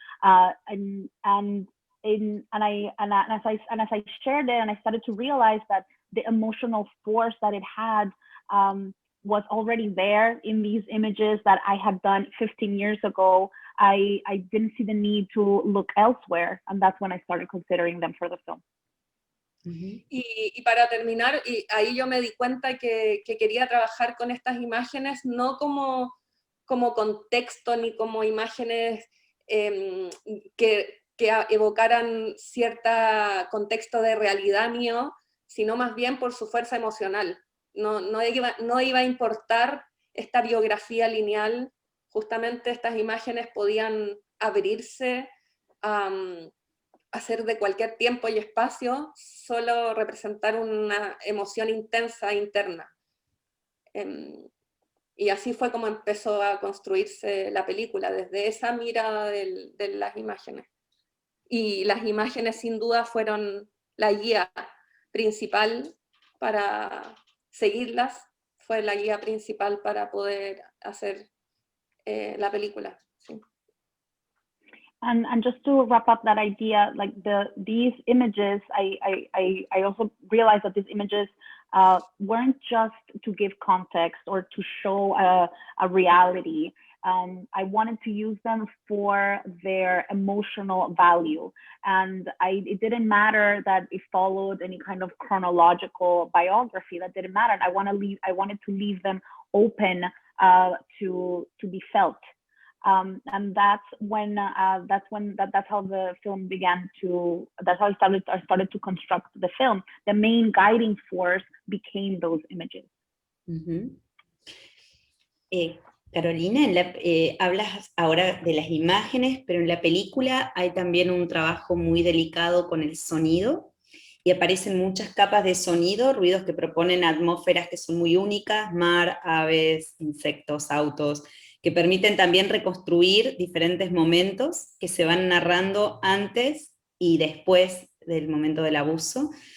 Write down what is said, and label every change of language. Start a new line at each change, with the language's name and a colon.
English: As I shared it, and I started to realize that the emotional force that it had was already there in these images that I had done 15 years ago. I didn't see the need to look elsewhere, and that's when I started considering them for the film.
Spanish: Y para terminar, y ahí yo me di cuenta que quería trabajar con estas imágenes no como contexto ni como imágenes que evocaran cierto contexto de realidad mío, sino más bien por su fuerza emocional. No iba a importar esta biografía lineal, justamente estas imágenes podían abrirse a ser de cualquier tiempo y espacio, solo representar una emoción intensa interna. Y así fue como empezó a construirse la película, desde esa mirada de las imágenes. Y las imágenes sin duda fueron la guía principal para seguirlas, fue la guía principal para poder hacer la película. Sí.
English: And just to wrap up that idea, like these images, I also realized that these images weren't just to give context or to show a reality. I wanted to use them for their emotional value. And it didn't matter that it followed any kind of chronological biography. That didn't matter. I wanted to leave them open to be felt. And that's how the film began to, that's how I started to construct the film. The main guiding force became those images. Uh-huh.
Spanish: Carolina, hablas ahora de las imágenes, pero en la película hay también un trabajo muy delicado con el sonido, y aparecen muchas capas de sonido, ruidos que proponen atmósferas que son muy únicas, mar, aves, insectos, autos, que permiten también reconstruir diferentes momentos que se van narrando antes y después del momento del abuso.